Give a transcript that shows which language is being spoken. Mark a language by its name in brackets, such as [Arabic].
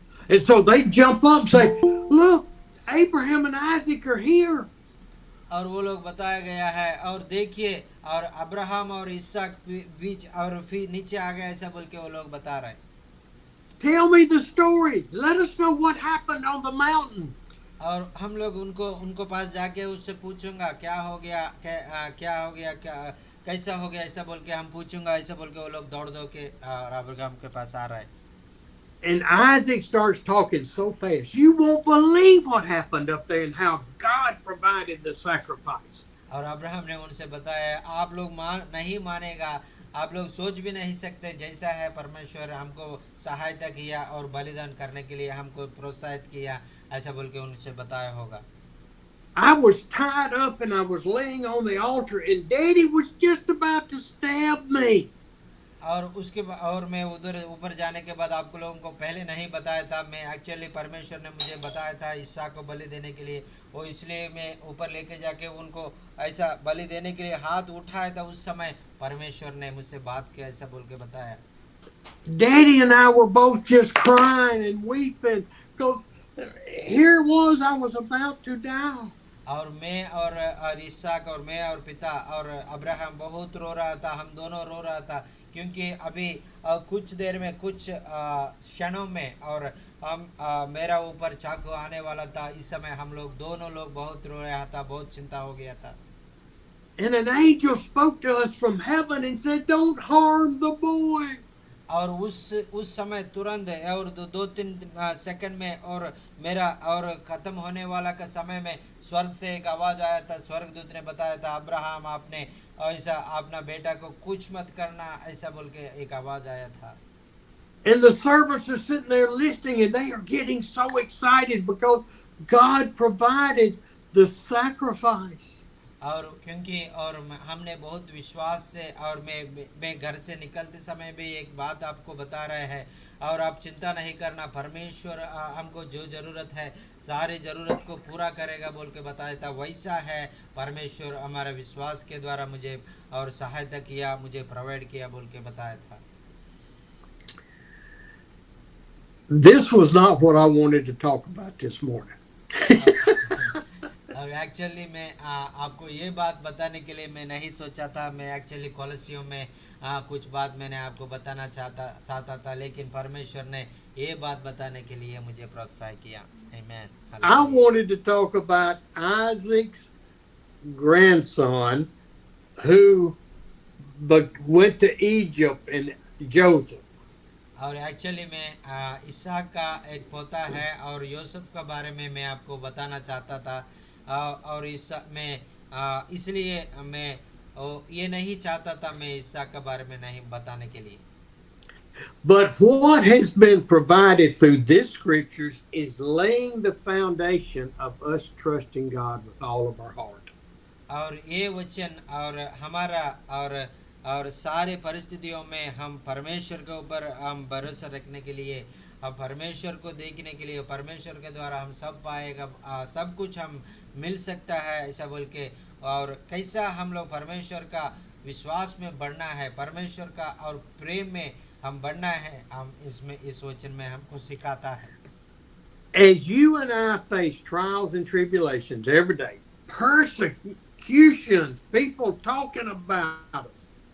[English] And so they jump up and say, "Look, Abraham and Isaac are here." [Hindi] और वो लोग बताया गया है और देखिए और अब्राहम और इसहाक बीच और फिर नीचे आ गया ऐसा बोल के वो लोग बता रहे हैं। [English] Tell me the story. Let us know what happened on the mountain. [Hindi] और हम लोग उनको पास जाके उससे पूछूंगा क्या हो गया, कैसा हो गया ऐसा बोल के हम पूछूंगा ऐसा बोल के वो लोग दौड़ के अब्राहम के पास आ रहा है। [English] And Isaac starts talking so fast. You won't believe what happened up there and how God provided the sacrifice. [Hindi] और अब्राहम ने उनसे बताया, आप लोग नहीं मानेगा, आप लोग सोच भी नहीं सकते जैसा है परमेश्वर हमको सहायता किया और बलिदान करने के लिए हमको प्रोत्साहित किया ऐसा बोल के उनसे बताया होगा। [English] I was tied up and I was laying on the altar and Daddy was just about to stab me. [Hindi] और मैं उधर ऊपर जाने के बाद आपको लोगों को पहले नहीं बताया था, मैं एक्चुअली परमेश्वर ने मुझे बताया था इसहाक को बलि देने के लिए, वो इसलिए मैं ऊपर लेके जाके उनको ऐसा बलि देने के लिए हाथ उठाया था। उस समय परमेश्वर ने मुझसे बात किया ऐसा बोल के बताया। [English] Daddy and I were both just crying and weeping because here I was about to die. [Hindi] और मैं और इसहाक और मैं और पिता और अब्राहम बहुत रो रहा था, हम दोनों रो रहा था क्योंकि अभी कुछ देर में कुछ क्षणों में और हम मेरा ऊपर चाकू आने वाला था। इस समय हम लोग दोनों लोग बहुत रो रहा था, बहुत चिंता हो गया था। [English] And an angel spoke to us from heaven and said, "Don't harm the boy." [Hindi] और उस समय तुरंत और दो तीन सेकंड में और मेरा और खत्म होने वाला का समय में स्वर्ग से एक आवाज आया था। स्वर्गदूत ने बताया था, अब्राहम आपने ऐसा अपना बेटा को कुछ मत करना ऐसा बोल के एक आवाज आया था। [English] And the servants are sitting there listening and they are getting so excited because God provided the sacrifice. [Hindi] और क्योंकि और हमने बहुत विश्वास से और मैं घर से निकलते समय भी एक बात आपको बता रहे हैं और आप चिंता नहीं करना, परमेश्वर हमको जो जरूरत है सारी जरूरत को पूरा करेगा बोल के बताया था। वैसा है परमेश्वर हमारे विश्वास के द्वारा मुझे और सहायता किया, मुझे प्रोवाइड किया बोल के बताया था। [English] This was not what I wanted to talk about this morning. [Hindi] और एक्चुअली मैं आपको ये बात बताने के लिए मैं नहीं सोचा था। मैं एक्चुअली कॉलेजियों में कुछ बात मैंने आपको बताना चाहता था, लेकिन परमेश्वर ने ये बात बताने के लिए मुझे प्रोत्साहित किया। आमीन। [English] I wanted to talk about Isaac's grandson who went to Egypt and Joseph. [Hindi] और एक्चुअली मैं इसहाक का एक पोता है और यूसुफ के बारे में मैं आपको बताना चाहता था। और इस मैं इसलिए मैं ये नहीं चाहता था मैं ईसा के बारे में नहीं बताने के लिए। [English] But what has been provided through this scriptures is laying the foundation of us trusting God with all of our heart. [Hindi] और ये वचन और हमारा और सारे परिस्थितियों में हम परमेश्वर के ऊपर हम भरोसा रखने के लिए, हम परमेश्वर को देखने के लिए, परमेश्वर के द्वारा हम सब पाएगा, सब कुछ हम मिल सकता है ऐसा बोल के। और कैसा हम लोग परमेश्वर का विश्वास में बढ़ना है, परमेश्वर का और प्रेम में हम बढ़ना है, हम इसमें इस वचन में हमको सिखाता है। [English] As you and I face trials and tribulations every day, persecutions, people talking about us,